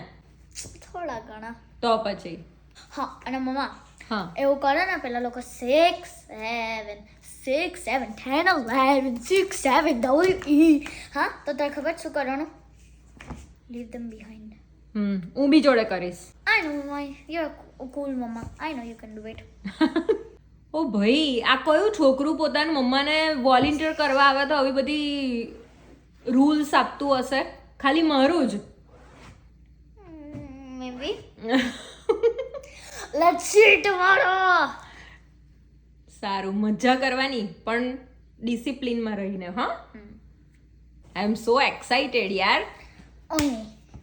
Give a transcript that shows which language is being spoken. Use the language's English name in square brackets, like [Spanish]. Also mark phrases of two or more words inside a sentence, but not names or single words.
[Gujarati] થોડા ઘણા. તો પછી હા. અને મમ્મા હા એવું કરે ને પેલા લોકો 6 7 10 11 6 7 WE. હા, તો તને ખબર શું કરવાનું? [English] leave them behind. [Gujarati] હું બી જોડે કરીશ. [English] I know, you're cool mama. I know you can do it. [Gujarati] ઓ ભાઈ, આ કયું છોકરું પોતાની મમ્માને વોલેન્ટિયર કરવા આવે તો આવી બધી રૂલ્સ આપતું હશે? ખાલી મારું જ. [English] Maybe. Let's see tomorrow. [Gujarati] સારું, મજા કરવાની પણ ડિસિપ્લિનમાં રહીને. [English] હા, I am so excited યાર. ઓય